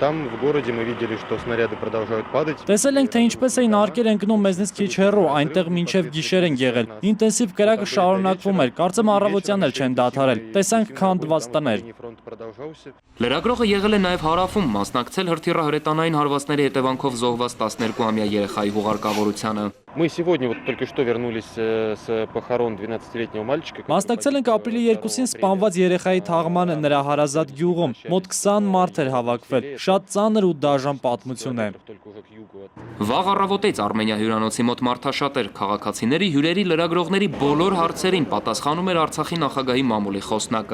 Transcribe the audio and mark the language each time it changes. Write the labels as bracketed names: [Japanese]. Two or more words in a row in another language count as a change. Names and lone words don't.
[Armenian] Տեսել ենք, թե ինչպես էին արկեր ընկնում մեզնից քիչ հեռու, այնտեղ մինչև գիշեր են եղել։ Ինտենսիվ կրակը շարունակվում էր, կարծեմ առավոտյան էլ չեն դադարել։ Տեսանք քանդված տներ։ Լրագրողը եղել է նաև հարավում, մասնակցել հրթիռահրետանային հարվածների հետևանքով զոհված 12-ամյա երեխայի հուղարկավորությանը։ [Russian] Мы сегодня вот только что вернулись с похорон 12-летнего мальчика. [Armenian] Մասնակցել ենք ապրիլի 2-ին սպանված երեխայի թաղմանը նրա հարազատ գյուղում։ Մոտ 20 մարդ էր հավաքվել։ Շատ ծանր ու դաժան պատմություն է։ Վաղ առավոտից Արմենիա հյուրանոցի մոտ մարդաշատ էր, քաղաքացիների, հյուրերի, լրագրողների բոլոր հարցերին պատասխանում էր Արցախի նախագահի մամուլի խոսնակը։